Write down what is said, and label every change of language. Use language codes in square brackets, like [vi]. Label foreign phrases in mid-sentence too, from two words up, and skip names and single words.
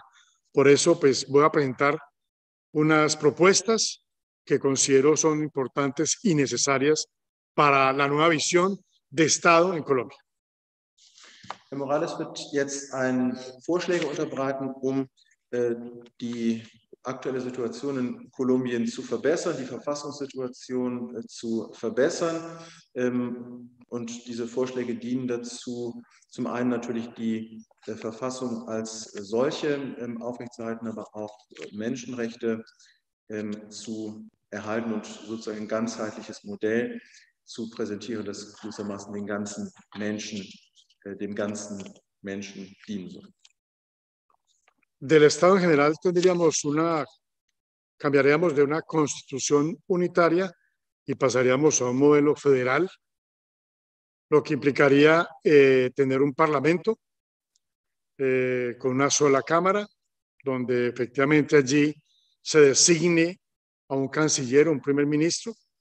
[es] Por eso pues voy a presentar unas propuestas que considero son importantes y necesarias para la nueva visión de Estado en Colombia. [de] Herr Morales wird jetzt Vorschläge unterbreiten, die aktuelle Situation in Kolumbien zu verbessern, die Verfassungssituation zu verbessern. Und diese Vorschläge dienen dazu, zum einen natürlich die Verfassung als solche aufrechtzuerhalten, aber auch Menschenrechte zu erhalten und sozusagen ein ganzheitliches Modell zu präsentieren, das gewissermaßen dem ganzen Menschen dienen soll. [es] Del Estado en general cambiaríamos de una constitución unitaria y pasaríamos a un modelo federal, lo que implicaría tener un parlamento con una sola cámara, donde efectivamente allí se designe a un canciller o un primer ministro,